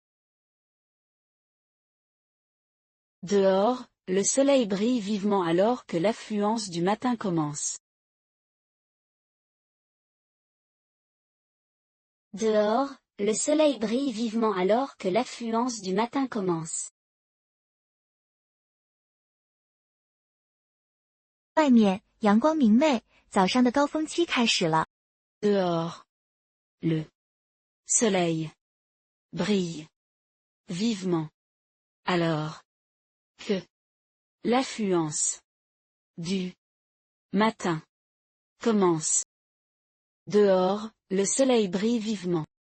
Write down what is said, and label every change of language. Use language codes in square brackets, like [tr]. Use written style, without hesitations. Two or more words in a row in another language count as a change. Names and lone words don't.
[fr] Dehors, le soleil brille vivement alors que l'affluence du matin commence. Dehors, le soleil brille vivement alors que l'affluence du matin commence. [zh] 外面阳光明媚，早上的高峰期开始了。 [fr] Dehors, le soleil brille vivement alors que l'affluence du matin commence. Dehors, le soleil brille vivement.